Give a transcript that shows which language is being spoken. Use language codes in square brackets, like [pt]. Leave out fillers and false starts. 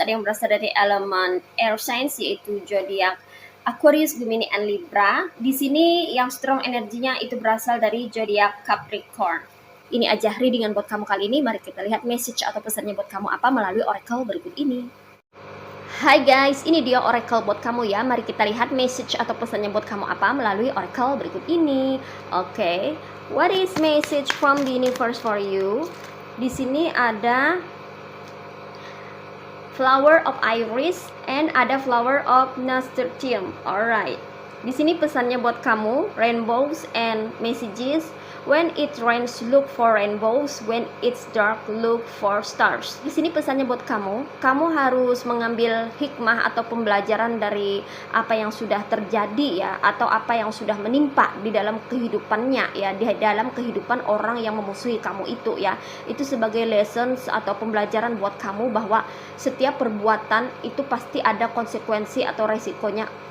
[id] Ada yang berasal dari elemen air sign yaitu zodiak Aquarius, Gemini, and Libra. Di sini yang strong energinya itu berasal dari zodiak Capricorn. Ini aja readingan buat kamu kali ini. Mari kita lihat message atau pesannya buat kamu apa melalui oracle berikut ini. Hai guys, ini dia oracle buat kamu ya. Mari kita lihat message atau pesannya buat kamu apa melalui oracle berikut ini. [en] Oke, what is message from the universe for you? [id] Di sini ada flower of iris and ada flower of nasturtium. Alright. Di sini pesannya buat kamu, [en] rainbows and messages. When it rains, look for rainbows. When it's dark, look for stars. [id] Di sini pesannya buat kamu, kamu harus mengambil hikmah atau pembelajaran dari apa yang sudah terjadi ya, atau apa yang sudah menimpa di dalam kehidupannya ya, di dalam kehidupan orang yang memusuhi kamu itu ya. Itu sebagai lessons atau pembelajaran buat kamu bahwa setiap perbuatan itu pasti ada konsekuensi atau resikonya.